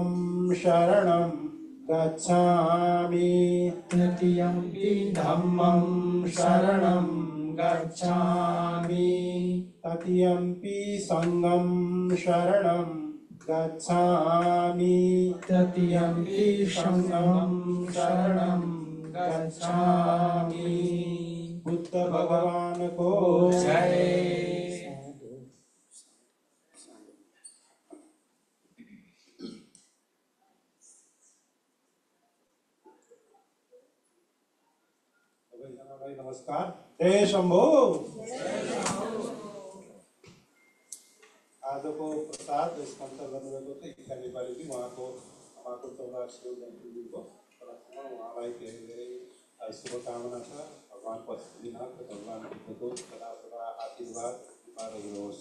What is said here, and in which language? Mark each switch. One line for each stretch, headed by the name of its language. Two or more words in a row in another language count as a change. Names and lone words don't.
Pali: शरणं गच्छामि तृतीयम्पि धम्मं शरणं गच्छामि तृतीयम्पि संघं शरणं गच्छामि तृतीयम्पि संघं शरणं गच्छामि
Nepali: बुद्ध भगवान को जय। सबैजनालाई नमस्कार। जय शम्भो। आजको प्रसाद स्पन्सर गर्नुभएको चाहिँ इच्छा नेपालीजी उहाँको 84 जयन्तीको उपलक्ष्यमा उहाँलाई धेरै धेरै शुभकामना छ। भगवान पशुपतिनाथ भगवान बुद्धको सदा सदा आशीर्वाद रहोस्।